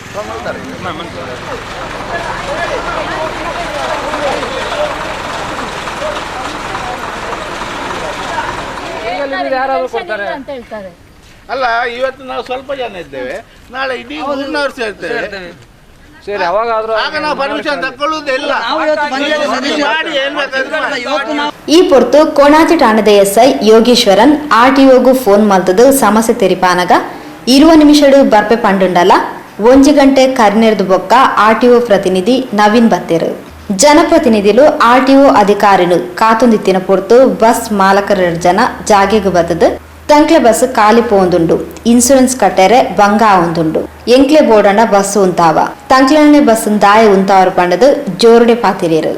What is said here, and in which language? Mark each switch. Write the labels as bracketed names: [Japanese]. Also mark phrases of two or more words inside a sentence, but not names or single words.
[Kannada] ಯಾರಾದ್ರೂ ಕೊಡ್ತಾರೆ ಅಂತ ಹೇಳ್ತಾರೆ. ಅಲ್ಲ, ಇವತ್ತು ನಾವು ಸ್ವಲ್ಪ ಜನ ಇದ್ದೇವೆ, ನಾಳೆ ಇಡೀ ಊರಿನವ್ರು ಸೇರ್ತೇವೆ. ಸರಿ, ಅವಾಗಾದ್ರೂ ಆಗ ನಾವು ಪರ್ಮಿಷನ್ ತಗೊಳ್ಳುವುದಿಲ್ಲ. [Tulu] ಈ ಪೊರ್ತು ಕೋಣಾಜಿ ಠಾಣದ ಎಸ್ಐ ಯೋಗೇಶ್ವರನ್ ಆರ್ಟಿಒಗೂ ಫೋನ್ ಮಲ್ತದು ಸಮಸ್ಯೆ ತೆರಿಪಾನಗ 20 ನಿಮಿಷಡು ಬರ್ಪೆ ಪಂಡುಂಡಲ 1 ಗಂಟೆ ಕರ್ನೆರ್ದು ಬೊಕ್ಕ ಆರ್ಟಿಒ ಪ್ರತಿನಿಧಿ ನವೀನ್ ಬತ್ತೇರು. ಜನಪ್ರತಿನಿಧಿಗಳು ಆರ್ಟಿಒ ಅಧಿಕಾರಿಗಳು ಕಾತುಂದಿತ್ತಿನ ಪೊರ್ತು ಬಸ್ ಮಾಲಕರ ಜನ ಜಾಗೆಗೆ ಬತ್ತದು ತಂಕ್ಲೆ ಬಸ್ ಖಾಲಿ ಪೋಂದುಂಡು, ಇನ್ಸೂರೆನ್ಸ್ ಕಟ್ಟರೆ ಬಂಗ ಆವೊಂದುಂಡು, ಎಂಕ್ಲೆ ಬೋರ್ಡಂಡ ಬಸ್ ಉಂತಾವ, ತಂಕ್ಲೆನೆ ಬಸ್ ದಾಯ ಉಂತಾವರು ಪಂಡದು ಜೋರುಡೆ ಪಾತಿರೇರು.